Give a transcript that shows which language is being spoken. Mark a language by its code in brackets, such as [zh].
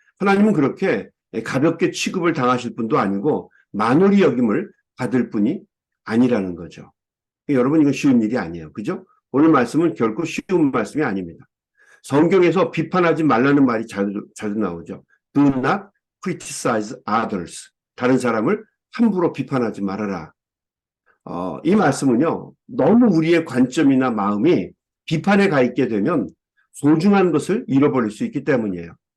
[ko] 하나님은 그렇게 가볍게 취급을 당하실 분도 아니고 만홀히 여김을 받을 분이 아니라는 거죠. 여러분, 이건 쉬운 일이 아니에요. 그죠? 오늘 말씀은 결코 쉬운 말씀이 아닙니다. 성경에서 비판하지 말라는 말이 자주 나오죠. [en] Do not criticize others. [ko] 다른 사람을 함부로 비판하지 말아라. 이 말씀은요, 너무 우리의 관점이나 마음이 비판에 가 있게 되면 소중한 것을 잃어버릴 수 있기 때문이에요.